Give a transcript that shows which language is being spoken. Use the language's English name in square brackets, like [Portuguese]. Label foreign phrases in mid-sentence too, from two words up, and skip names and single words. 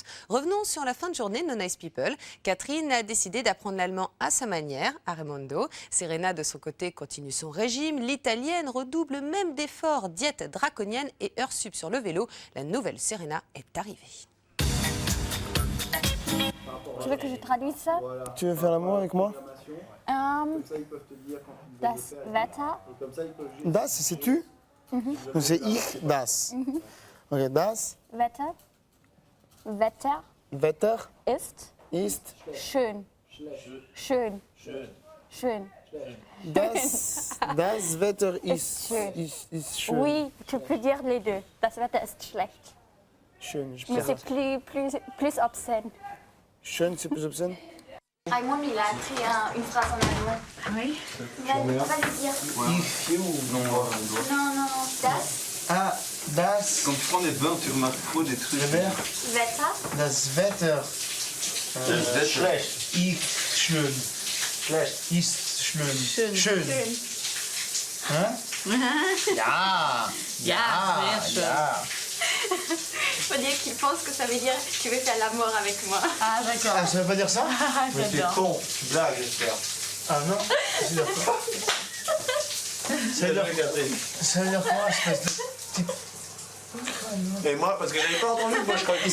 [French] Revenons sur la fin de journée de nos Nice People. Catherine a décidé d'apprendre l'allemand à sa manière, à Raimondo. Serena, de son côté, continue son régime. L'Italienne redouble même d'efforts, diète draconienne et heures sup sur le vélo. La nouvelle Serena est arrivée. Tu veux que je traduise ça? Tu veux faire l'amour avec moi? [German] Das Wetter. Das, [French] c'est tu? Donc c'est [German] ich, das. Ok, das. Wetter. Wetter Wetter ist schön. Schön. Schön. Das Wetter ist schön. [French] Oui, tu peux dire les deux. [German] Das Wetter ist schlecht. Schön, [French] je Mais préfère. c'est plus obscène. Schön, c'est plus obscène? Raymond, il a appris une phrase en allemand. Ah oui? Vas-y, dire. Non. [German] Das. Ah, das. [French] Quand tu prends des bains, tu remarques trop des trucs. [German] Wetter. Das Wetter. Schlecht. Ist schön. Schlecht. Ist schön. Schön. Hein? Ja. Ja, sehr schön. Ja. [French] Faut dire qu'il pense que ça veut dire tu veux faire l'amour avec moi. Ah, d'accord. Ah, ça veut pas dire ça? Mais c'est con. Tu blagues, j'espère. Ah non? Ça veut dire quoi? Ça veut dire quoi, espèce de type? Et moi, parce que j'avais pas entendu, moi je crois qu'il